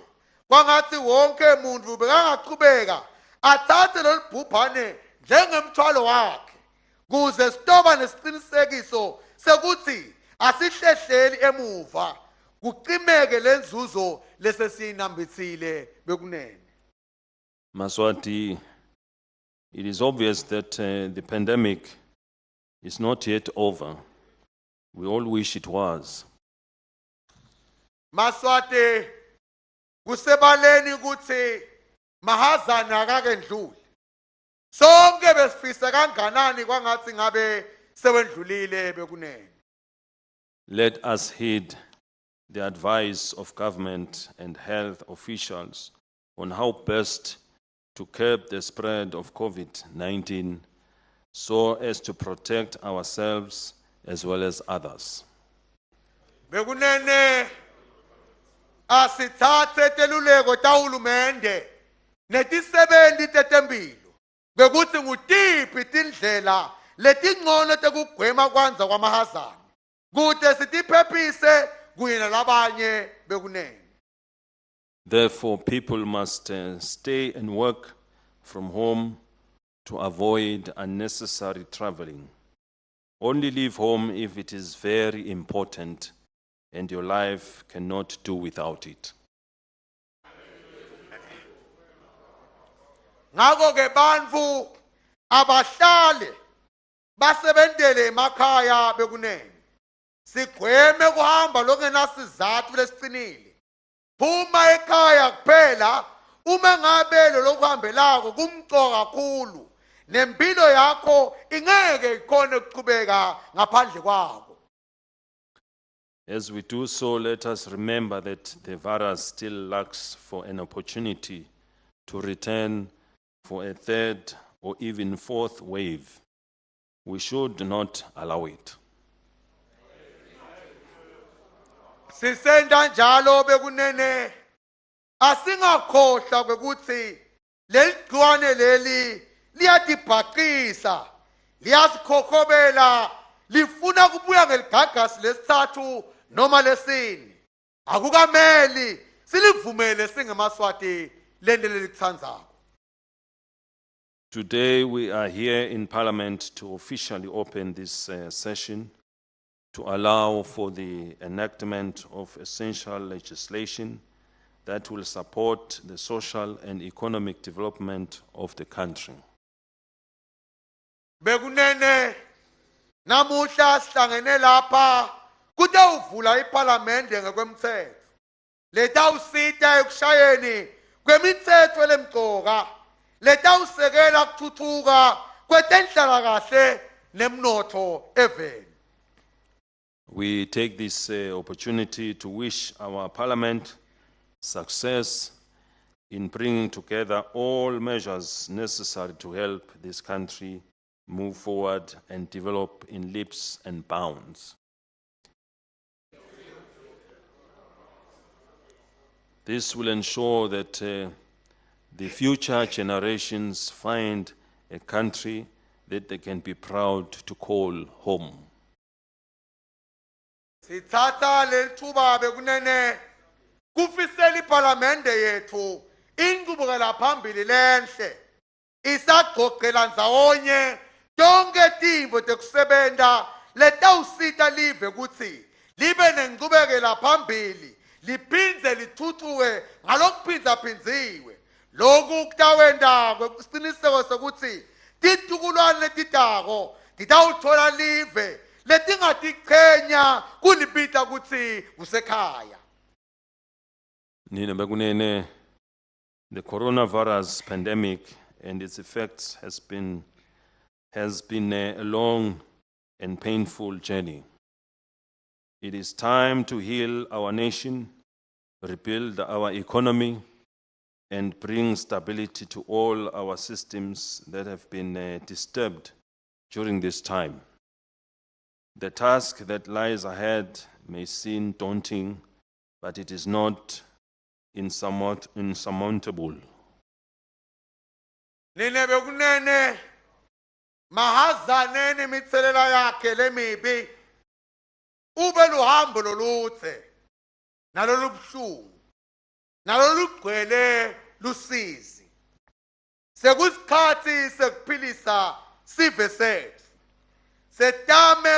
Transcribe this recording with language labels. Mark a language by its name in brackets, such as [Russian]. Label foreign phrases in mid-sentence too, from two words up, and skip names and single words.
[Swati] Kwangathi wonke umuntu bekangachubeka athathe lo libhubhane njengemthwalo wakhe kuze sitoba nesiqinisekiso sekuthi asihlehleli emuva kuqimeke lenzuzo lesesiyinambithile bekunene. [English] Maswati, it is obvious that the pandemic is not yet over. We all wish it was. [Swati] Maswati kusebaleni ukuthi mahazana akakendluli. Sonke besifisa kanganani kwangathi ngabe sewendlulile bekunene. [English] Let us heed the advice of government and health officials on how best to curb the spread of COVID-19 so as to protect ourselves as well as others. [Swati] Bekunene asithathe teluleko tahulumende netisebenzi tetempilo bekuthi ngutiphi tindlela letingcono tekugwema kwanza kwamahazana kute sitiphephise kuyena labanye bekunene. [English] Therefore, people must stay and work from home to avoid unnecessary traveling. Only leave home if it is very important and your life cannot do without it. [Swati] Ngako ke bantfu abahlale basebentele emakhaya bekunene. Sigweme kuhamba lokungenasizathu lesicinile. [Zulu] Phuma ekhaya kuphela uma ngabe lo lokuhambelako kumcoka kakhulu nempilo yakho ingeke ikhone ukuqhubeka ngaphandle kwako. [Swati] As we do so, let us remember that the virus still lacks for an opportunity to return for a third or even fourth wave. We should not allow it. Sisenda njalo bekunene asingakhohlwa kwekuthi leligciwane leli liyatibhaqisa liyasikhokobela lifuna kubuya ngeligagasi lesithathu noma lesine. Akukameli silivumele singemaswati lento lelitsandzako. [English] Today we are here in Parliament to officially open this session to allow for the enactment of essential legislation that will support the social and economic development of the country. [Swati] Bekunene namuhla sihlangene lapha kutawuvula iParliamente ngekwemthetho letawusita ekushayeni kwemithetho lemqoka letawusekela kuthuthuka kwetenhlalakahle nemnotho eveni. [English] We take this opportunity to wish our Parliament success in bringing together all measures necessary to help this country move forward and develop in leaps and bounds. This will ensure that the future generations find a country that they can be proud to call home. [Swati] Sithatha lelithuba bekunene kufisela iParliamente yethu inqubekela phambili lenhle isagqogqela ndzawonye tonke tintfo tekusebenta letawusita live ukuthi libe nenqubekela phambili liphindze lithuthuke ngalokuphindzaphindziwe. Loku kutawenda kwesiqiniseko sokuthi titukulwane letitako titawuthola live letingatiqhenya kulipita kuti kusekhaya. Nina bekunene, [English] the coronavirus pandemic and its effects has been a long and painful journey. It is time to heal our nation, rebuild our economy, and bring stability to all our systems that have been disturbed during this time. The task that lies ahead may seem daunting, but it is not insurmountable. [Swati] Nine bekunene mahazane nemitselela yakhe lemibi ube luhambo loluthe nalolubuhlungu nalolugcwele lusizi sekusikhathi sekuphilisa sive sethu setame